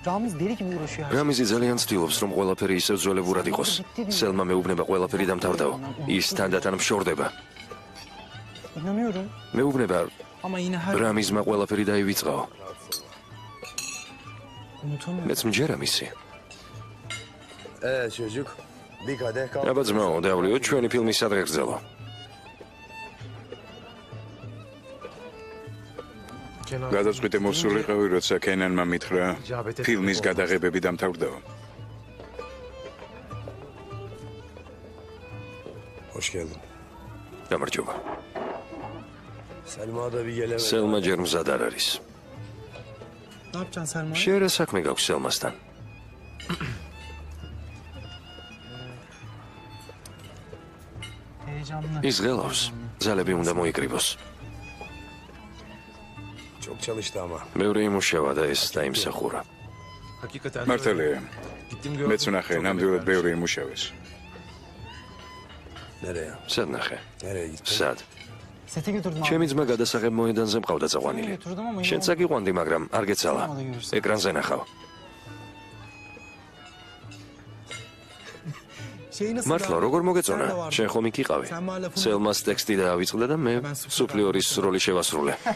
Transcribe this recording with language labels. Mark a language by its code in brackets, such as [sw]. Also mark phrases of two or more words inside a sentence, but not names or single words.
[ka] რამიზი ძალიან ცდილობს, რომ ყველაფერი ისევ ძველებურად იყოს. სელმა მეუბნება ყველაფერი დამთავრდაო. ის თანდათან მშორდება. მეუბნება რამიზმა ყველაფერი დაივიწყაო. მეც მჯერა მისი. [tr] çocuk. Bir kadeh kahve. [ka] აბა ძმაო, დავლიო, ჩვენი ფილმი სადღე გრძელო. გადაწყვიტე მოსულიყავი, როცა კენანმა მითხრა ფილმის გადაღებები დამთავრდაო. [tr] Hoş geldin. [ka] გამარჯობა. [tr] Selma da bir gelemedi. [ka] სელმა ჯერ მზად არ არის. შენ რა საქმე გაქვს სელმასთან? ის ღელავს. ძალები უნდა მოიკრიბოს. [tr] Çok çalıştı ama. [ka] მეორე იმუშავა და ეს დაიმსახურა. მართალია. მეც ვნახე, ნამდვილად ბევრი იმუშავეს. [tr] Nereye? [ka] სად ნახე? [tr] Nereye gittin? [ka] სად? ჩემი ძმა გადასაღებ მოედანზე მყავდა წაყვანილი. შენც აგიყვანდი, მაგრამ არ გეცალა. ეკრანზე ნახავ. მართლა როგორ მოგეწონა? შენ ხომ იქ იყავი? სელმას ტექსტი დაავიწყდა და მე სუფლიორის როლი შევასრულე.